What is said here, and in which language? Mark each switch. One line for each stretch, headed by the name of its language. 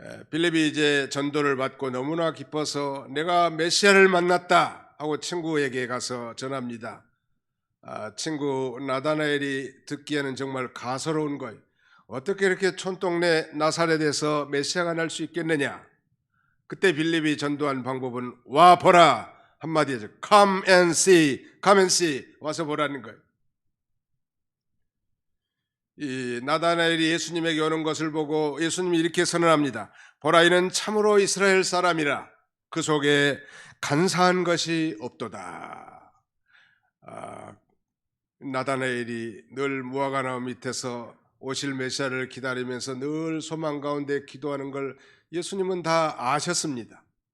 Korean: 빌립이 이제 전도를 받고 너무나 기뻐서 내가 메시아를 만났다 하고 친구에게 가서 전합니다. 친구 나다나엘이 듣기에는 정말 가소로운 거예요. 어떻게 이렇게 촌동네 나사렛에서 메시아가 날 수 있겠느냐. 그때 빌립이 전도한 방법은 와 보라 한마디죠.
English: Come and see, come and see.
Korean: 와서 보라는 거예요. 이 나다나엘이 예수님에게 오는 것을 보고 예수님이 이렇게 선언합니다. 보라 이는 참으로 이스라엘 사람이라 그 속에 간사한 것이 없도다. 나다나엘이 늘 무화과나무 밑에서 오실 메시아를 기다리면서 늘 소망 가운데 기도하는 걸 예수님은 다 아셨습니다.